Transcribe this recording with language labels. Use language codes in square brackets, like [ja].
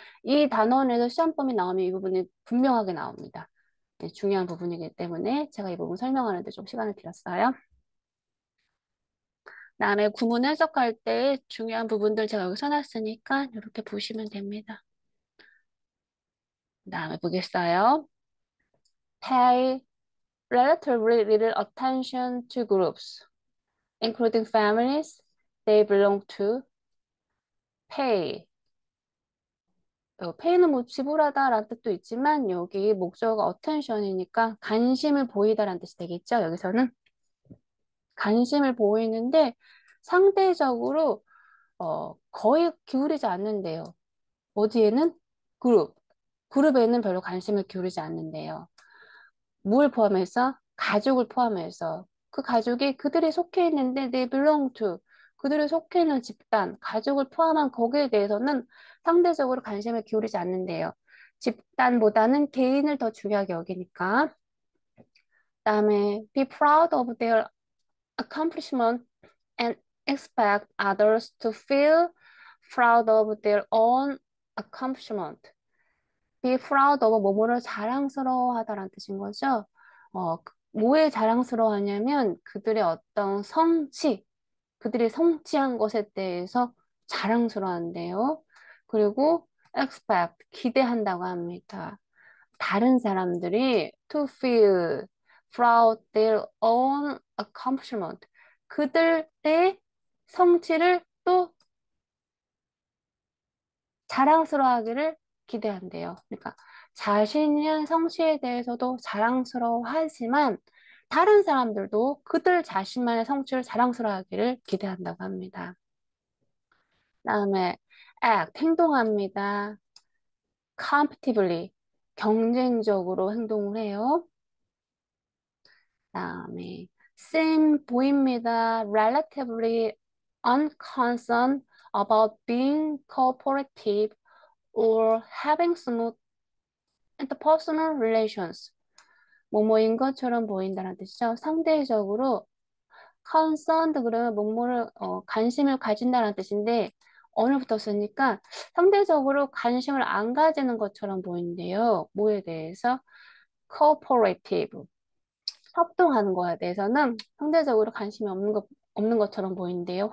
[ko] 이 단원에서 시험범위 나오면 이 부분이 분명하게 나옵니다. 네, 중요한 부분이기 때문에 제가 이 부분 설명하는데 좀 시간을 들였어요. 그다음에 구문 해석할 때 중요한 부분들 제가 여기 써놨으니까 이렇게 보시면 됩니다. 그다음에 보겠어요. [en] Pay relatively little attention to groups, including families they belong to. Pay. [ko] pay는 뭐 지불하다라는 뜻도 있지만 여기 목적어가 attention이니까 관심을 보이다라는 뜻이 되겠죠. 여기서는 관심을 보이는데 상대적으로 거의 기울이지 않는데요. 어디에는 그룹. 그룹에는 별로 관심을 기울이지 않는데요. 뭘 포함해서? 가족을 포함해서. 그 가족이 그들이 속해 있는데 [en] they belong to. [ko] 그들이 속해 있는 집단, 가족을 포함한 거기에 대해서는 상대적으로 관심을 기울이지 않는데요. 집단보다는 개인을 더 중요하게 여기니까. 그다음에 [en] be proud of their accomplishment and expect others to feel proud of their own accomplishment. be proud of [ko] 뭐뭐를 자랑스러워하다라는 뜻인 거죠. 뭐에 자랑스러워하냐면 그들의 어떤 성취, 그들이 성취한 것에 대해서 자랑스러워한대요. 그리고 expect, 기대한다고 합니다. 다른 사람들이 [en] to feel proud their own accomplishment, [ko] 그들의 성취를 또 자랑스러워하기를 기대한대요. 그러니까 자신이 한 성취에 대해서도 자랑스러워하지만 다른 사람들도 그들 자신만의 성취를 자랑스러워하기를 기대한다고 합니다. 그다음에 act, 행동합니다. competitively, 경쟁적으로 행동을 해요. 그다음에 seem, 보입니다. [en] relatively unconcerned about being cooperative or having smooth interpersonal relations. [ko] 뭐뭐인 것처럼 보인다는 뜻이죠. 상대적으로 concerned 그러면 뭐뭐를 관심을 가진다는 뜻인데 언어부터 쓰니까 상대적으로 관심을 안 가지는 것처럼 보이는데요. 뭐에 대해서? cooperative, 협동하는 거에 대해서는 상대적으로 관심이 없는 것처럼 보이는데요.